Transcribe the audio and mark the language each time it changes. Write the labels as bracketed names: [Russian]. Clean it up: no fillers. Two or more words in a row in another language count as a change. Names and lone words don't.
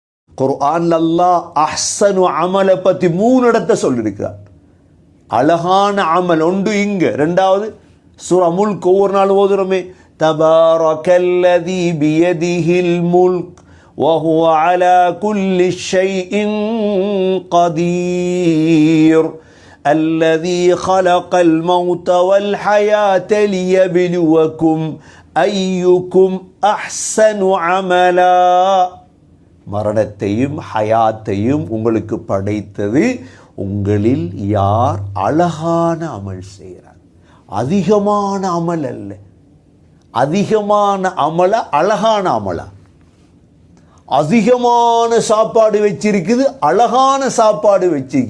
[Tamil] குர்ஆன்ல அல்லாஹ் அஹ்ஸனு அமலை பற்றி 3 இடத்தை சொல்லியிருக்கிறார். அழகான அமல் ஒன்று இங்க, ரெண்டாவது சூரா முல்க் ஒவ்வொரு நாள் ஓதுறோமே, [Arabic] تبارك الذي بيده الملك وهو على كل شيء قدير الذي خلق الموت والحياة ليبلوكم أيكم أحسن عملا. [Tamil] மரணத்தையும் ஹயாத்தையும் உங்களுக்கு படைத்தது உங்களில் யார் அழகான அமல் செய்கிறார். அதிகமான அமல் அல்ல, அதிகமான அமல அழகான அமலா. அதிகமான சாப்பாடு வச்சிருக்குது, அழகான சாப்பாடு வச்சிருக்கு.